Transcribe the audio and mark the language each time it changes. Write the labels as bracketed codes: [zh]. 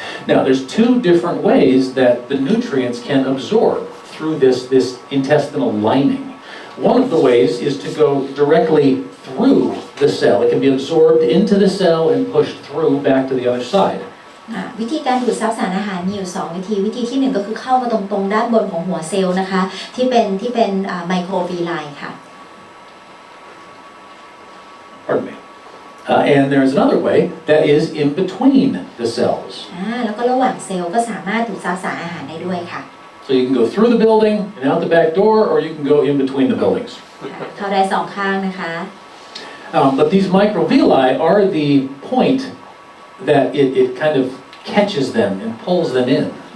[en] Now there's 2 different ways that the nutrients can absorb through this intestinal lining. One of the ways is to go directly through the cell. It can be absorbed into the cell and pushed through back to the other side. [th] วิธีการดูดซับสารอาหารมีอยู่2วิธีที่1ก็คือเข้ามาตรงด้านบนของหัวเซลล์นะคะที่เป็นไมโครวีไลน์ค่ะ [en] Pardon me. And there's another way that is in between the cells. [th] แล้วก็ระหว่างเซลล์ก็สามารถดูดซับสารอาหารได้ด้วยค่ะ [en] So you can go through the building and out the back door, or you can go in between the buildings. [th] เข้าได้2ข้างนะคะ [en] But these microvilli are the point that it kind of catches them and pulls them in.